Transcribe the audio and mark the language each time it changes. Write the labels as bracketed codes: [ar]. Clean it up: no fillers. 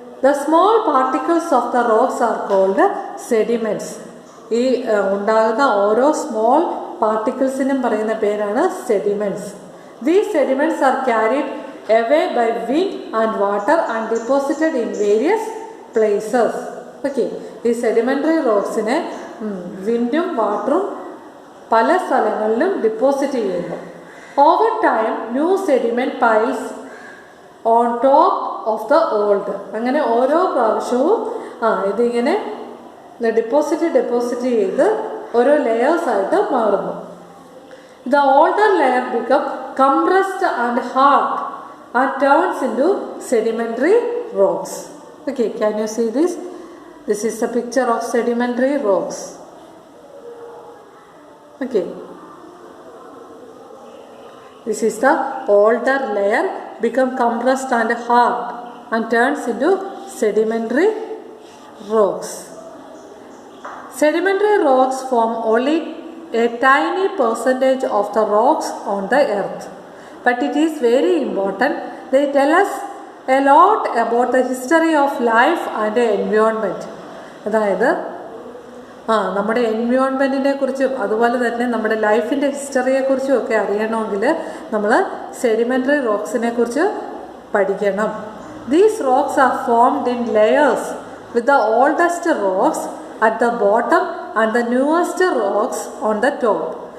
[en] The small particles of the rocks are called sediments. [ml] ഈ ഉണ്ടാകുന്ന ഓരോ സ്മോൾ പാർട്ടിക്കിൾസിനും പറയുന്ന പേരാണ് sediments. [en] These sediments are carried away by wind and water and deposited in various places. [ml] Okay, ഈ sedimentary റോക്സിനെ വിൻഡും വാട്ടറും പല സ്ഥലങ്ങളിലും ഡിപ്പോസിറ്റ് ചെയ്യുന്നു. [en] Over time new sediment piles on top of the old. [ml] അങ്ങനെ ഓരോ പ്രാവശ്യവും ഇതിങ്ങനെ ഡെപ്പോസിറ്റ് ചെയ്ത് ഓരോ ലെയേഴ്സായിട്ട് മാറുന്നു. [en] The older layer become compressed and hard and turns into sedimentary rocks. Okay, can you see this? This is a picture of sedimentary rocks. Okay, this is the older layer become compressed and hard and turns into sedimentary rocks. Sedimentary rocks form only a tiny percentage of the rocks on the earth. But it is very important. They tell us a lot about the history of life and the environment. [ml] അതായത് നമ്മുടെ എൻവയോൺമെൻറ്റിനെ കുറിച്ചും അതുപോലെ തന്നെ നമ്മുടെ ലൈഫിൻ്റെ ഹിസ്റ്ററിയെക്കുറിച്ചും ഒക്കെ അറിയണമെങ്കിൽ നമ്മൾ സെഡിമെൻ്ററി റോക്സിനെ കുറിച്ച് പഠിക്കണം. [en] These rocks are formed in layers with the oldest rocks at the bottom and the newest rocks on the top.